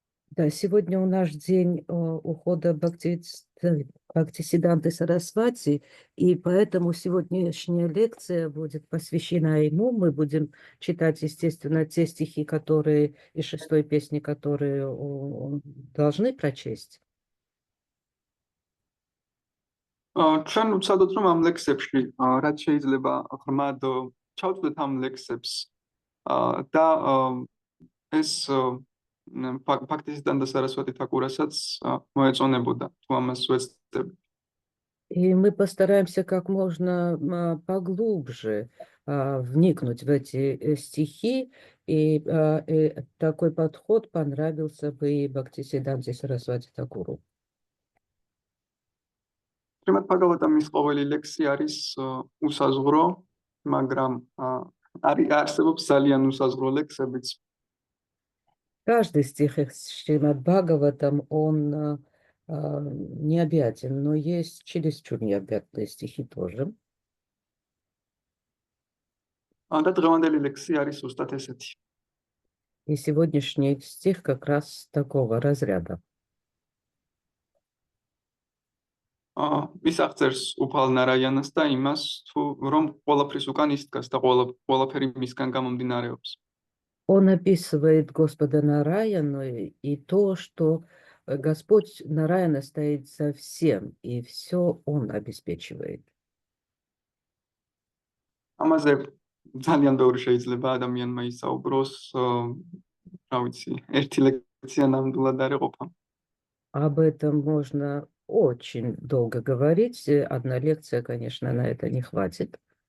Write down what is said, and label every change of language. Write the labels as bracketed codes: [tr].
[ru] Да, сегодня у нас день ухода Бхактисиданты Сарасвати, и поэтому сегодняшняя лекция будет посвящена ему. Мы будем читать, естественно, те стихи, которые из 6-й песни, которые должны прочесть. [ka] ჩვენ ვცადოთ, რომ ამ ლექსებში რაც შეიძლება ღრმად ჩავწვდეთ ამ ლექსებს და ეს Бхактисиданта Сарасвати Thakuraსაც მოეწონებოდა, თუ ამას ვეცდები. [ru] И мы постараемся как можно поглубже вникнуть в эти стихи, и такой подход понравился бы и Бхактисиданте Сарасвати Thakuru. [ka] Шримад Бхагаватамის ყოველი ლექსი არის უსაზღურო, მაგრამ არსებობს ძალიან უსაზღურო ლექსებიც. [ru] Каждый стих из Шримад Бхагаватам, он необъятен, но есть чересчур необъятные стихи тоже. [ka] და დღევანდელი ლექსი არის უბრალოდ ესეთი. [ru] И сегодняшний стих как раз такого разряда. [ka] ის აღწერს უფალ ნარაიანას და იმას, რომ ყველაფრის უკან ის დგას და ყველაფერი მისგან გამომდინარეობს. [ru] Он описывает Господа Нараяну и то, что Господь Нараяна стоит за всем, и все Он обеспечивает. [ka] ამაზე ძალიან ბევრი შეიძლება ადამიანმა ისაუბროს, რა ვიცი, ერთი ლექცია ნამდვილად არ იყოფა. [ru] Об этом можно очень долго говорить. Одна лекция, конечно, на это не хватит.